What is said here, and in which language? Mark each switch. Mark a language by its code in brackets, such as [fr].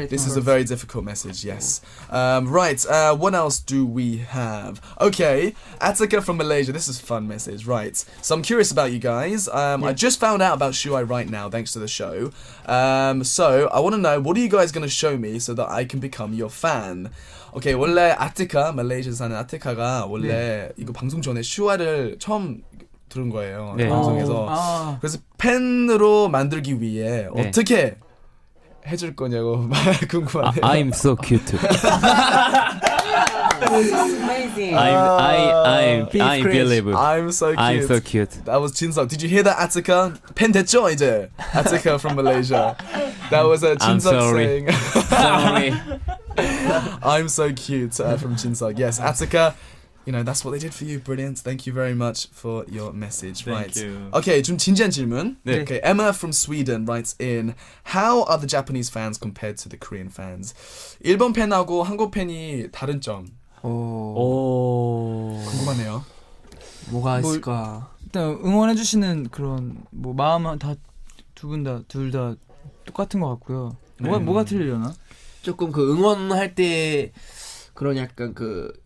[en] This is a very difficult message, yes. Right, what else do we have? Okay, Attica from Malaysia. This is a fun message, right. So I'm curious about you guys. I just found out about Shu-I right now, thanks to the show. So I want to know, what are you guys going to show me so that I can become your fan? [ko] Okay, 원래 아티카, 말레이시아에서 사는 아티카가 원래 이거 방송 전에 슈아를 처음 들은 거예요. 네. 방송에서. 그래서 팬으로 만들기 위해 네. 어떻게 해줄 거냐고 궁금하네요. [en] I'm so cute. Amazing. I believe. I'm so cute. I'm so cute. That was 진석. Did you hear that, Attica? [ko] 팬 됐죠, 이제? [en] Attica from Malaysia. That was I'm [ko] 진석 [en] sorry. saying, Sorry. I'm so cute from 진석. Yes, Attica. You know, that's what they did for you. Brilliant. Thank you very much for your message. Thank right. you. [ko] Okay, 좀 진지한 질문. 네. [en] Okay, Emma from Sweden writes in, how are the Japanese fans compared to the Korean fans? [ko] 일본 팬하고 한국 팬이 다른 점 오. 궁금하네요. 뭐가 있을까? 일단 응원해주시는 그런 뭐 마음은 다 둘 다 똑같은 것 같고요. 뭐가 틀리려나? 조금 그 응원할 때 그런 약간 그